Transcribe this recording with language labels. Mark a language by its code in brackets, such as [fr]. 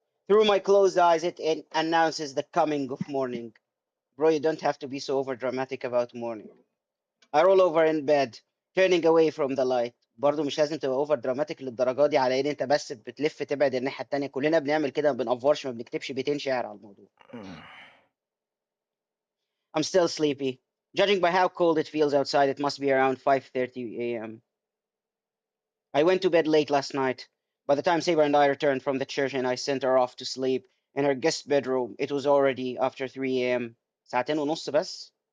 [en] Through my closed eyes, it announces the coming of morning. Bro, you don't have to be so over dramatic about morning. I roll over in bed, turning away from the light. [ar] برضه مش لازم تبقى اوفر دراماتيك للدرجه دي على ان انت بس بتلف تبعد الناحيه التانيه. كلنا بنعمل كده ما بنأفورش ما بنكتبش بيتين شعر على الموضوع. [en] I'm still sleepy. Judging by how cold it feels outside, it must be around 5:30 a.m. I went to bed late last night. By the time Saber and I returned from the church and I sent her off to sleep in her guest bedroom, it was already after 3 a.m. [ar] ساعتين ونص بس.